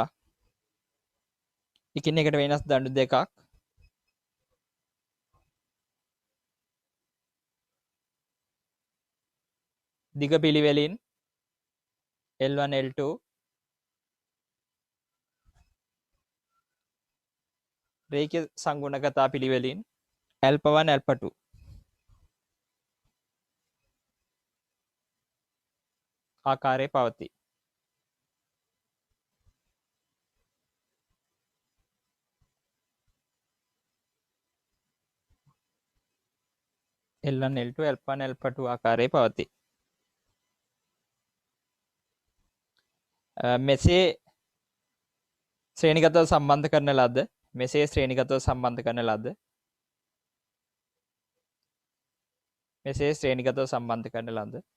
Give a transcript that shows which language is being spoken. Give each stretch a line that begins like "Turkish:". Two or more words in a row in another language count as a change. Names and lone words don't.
Sinhala: දෙකක් දිග පිළිවෙලින් L1 L2 රේඛීය සංගුණකතා පිළිවෙලින් α1 α2 ආකාරයේ පවතී. L1 L2 α1 α2 ආකාරයේ පවතී. මෙසේ ශ්‍රේණිගතව සම්බන්ධ කරන ලද